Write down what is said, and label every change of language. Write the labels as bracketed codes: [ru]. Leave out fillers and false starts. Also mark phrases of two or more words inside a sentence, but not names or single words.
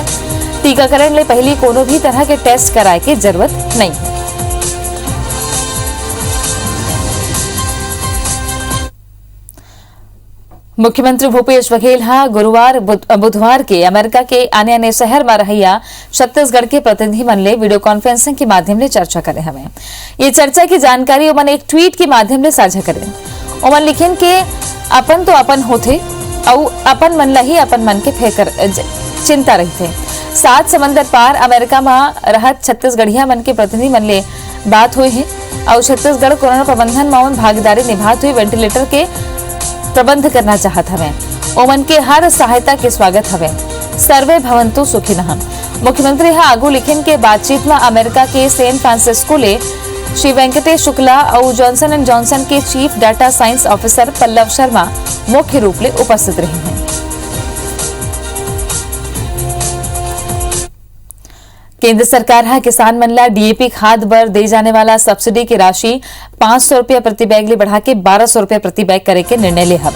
[hne] टीकाकरण ले पहली कोनो भी तरह के टेस्ट कराए के जरूरत नहीं। मुख्यमंत्री भूपेश बघेल गुरुवार बुधवार के अमेरिका के आने शहर में रहिया छत्तीसगढ़ के प्रतिनिधि मन ले [en] video conferencing [hne] के माध्यम ले चर्चा करे हमें। ये चर्चा की जानकारी उमन एक ट्वीट के माध्यम ले साझा करे। उमन लिखेन के अपन तो अपन होते और अपन मन ला ही अपन मन के फेकर चिंता रही थे। 7 समंदर पार अमेरिका में रहत छत्तीसगढ़िया मन के प्रतिनिधि मन ले बात हुई है और छत्तीसगढ़ कोरोना प्रबंधन में भागीदारी निभाते हुए वेंटिलेटर के प्रबंध करना चाहत हवे। ओमन के हर सहायता के स्वागत हवे। [sa] सर्वे भवंतु सुखिनः। [hne] मुख्यमंत्री आगू लिखिन के बातचीत में अमेरिका के सैन फ्रांसिस्को ले श्री वेंकटेश शुक्ला और जॉनसन एंड जॉनसन के [en] chief data science officer [hne] पल्लव शर्मा मुख्य रूप ले उपस्थित रहे हैं। केंद्र सरकार किसान मन ला डीएपी खाद बर दे जाने वाला सब्सिडी की राशि 500 रुपया प्रति बैग ले बढ़ा के 1200 रुपया प्रति बैग करे के निर्णय ले हवे।